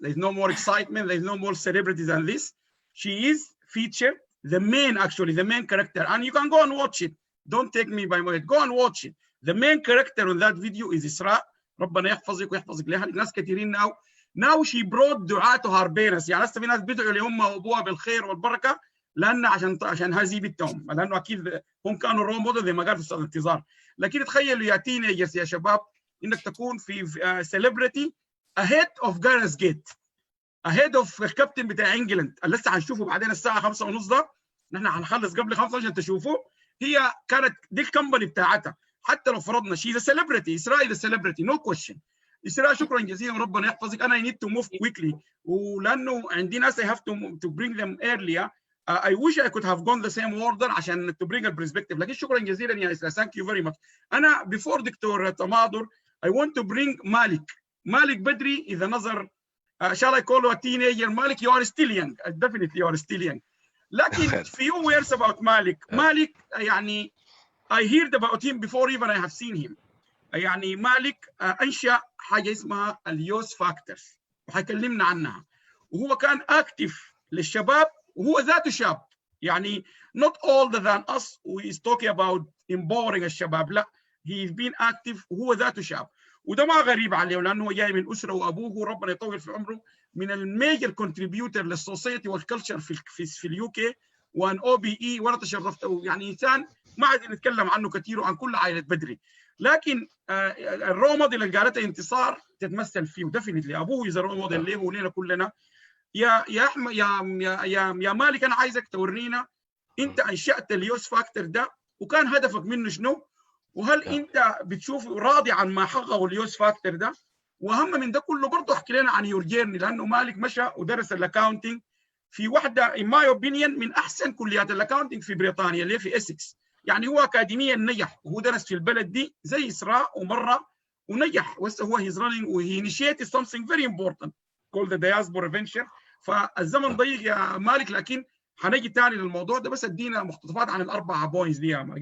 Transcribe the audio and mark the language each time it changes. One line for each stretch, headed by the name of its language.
English: There's no more excitement. There's no more celebrity than this. She is featured, the main character. And you can go and watch it. Don't take me by my word. Go and watch it. The main character on that video is Isra.
Arabic: ربنا يحفظك ويحفظك لها. ناس كثيرين
English: now she brought دعاء to her parents.
Arabic: يعني هسه في ناس بيدعوا لأمها وأبوها بالخير والبركة لأن عشان هذه بنتهم، لأنه أكيد هم كانوا رول موديل زي ما قال أستاذ انتظار. لكن تخيلوا يا تينيجرز يا شباب إنك تكون في سيلبرتي
English: ahead of Gareth Gate, ahead of
Arabic: الكابتن بتاع انجلند اللي لسه هنشوفه بعدين الساعة 5:30 ده. نحن هنخلص قبل 5 عشان تشوفوا. هي كانت دي الكمباني بتاعتها. حتى لو فرضنا شيء سيلبرتي، اسراء
English: The celebrity, no question.
Arabic: اسراء شكرا جزيلا وربنا يحفظك. انا
English: I need to move quickly
Arabic: ولانه عندي ناس
English: I have to bring them earlier. I wish I could have gone the same order
Arabic: عشان
English: to bring a perspective.
Arabic: لكن شكرا جزيلا يا اسراء.
English: Thank you very much.
Arabic: انا
English: before دكتور تماضر I want to bring مالك بدري.
Arabic: اذا نظر
English: shall I call you a teenager Malik? You are still young. Definitely you are still young.
Arabic: لكن
English: few words about مالك. مالك
Arabic: يعني
English: I heard about him before even I have seen him.
Arabic: يعني مالك أنشأ حاجة اسمها اليوث فاكتورز وحيكلمنا عنها. وهو كان أكتف للشباب وهو ذاته شاب. يعني
English: not older than us who is talking about empowering
Arabic: الشباب. لا
English: he is being active
Arabic: وهو ذاته شاب. وده ما غريب عليه لأنه جاي من أسرة وأبوه ربنا يطول في عمره من الميجر كونتريبيوتر للسوسيتي والكلتشر في اليو كي وان او بي اي. وانا تشرفت يعني انسان ما عايز نتكلم عنه كثير وعن كل عائله بدري. لكن الرو موديل اللي قالتها انتصار تتمثل فيه وديفنتلي ابوه از رو موديل ليه ولينا كلنا. يا احمد يا مالك انا عايزك تورينا انت انشات اليوث فاكتور ده وكان هدفك منه شنو؟ وهل انت بتشوف راضي عن ما حققه اليوث فاكتور ده؟ واهم من ده كله برضه احكي لنا عن يور جيرني لانه مالك مشى ودرس الاكاونتنج في واحده
English: in my opinion
Arabic: من احسن كليات الاكاونتنج في بريطانيا اللي في اسكس. يعني هو اكاديميا نجح وهو درس في البلد دي زي اسراء ومره ونجح. وهسه هو
English: he's running
Arabic: وهي
English: initiated something very important called the Diaspora venture.
Arabic: فالزمن ضيق يا مالك لكن حنجي تاني للموضوع ده. بس ادينا مقتطفات عن الاربعه بوينتس دي يا مالك.